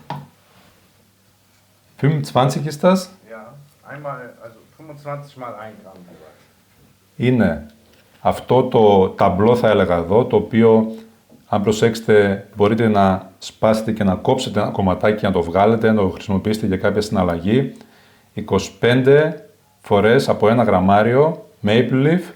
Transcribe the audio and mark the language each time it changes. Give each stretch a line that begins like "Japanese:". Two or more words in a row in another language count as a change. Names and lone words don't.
German: 25 ist das? Ja, einmal, also 25 mal 1 Gramm.
Greek: Είναι αυτό το ταμπλό θα έλεγα εδώ, το οποίο αν προσέξετε μπορείτε να σπάσετε και να κόψετε ένα κομματάκι και να το βγάλετε, να το χρησιμοποιήσετε για κάποια συναλλαγή. 25 φορές από 1 γραμμάριο Maple Leaf.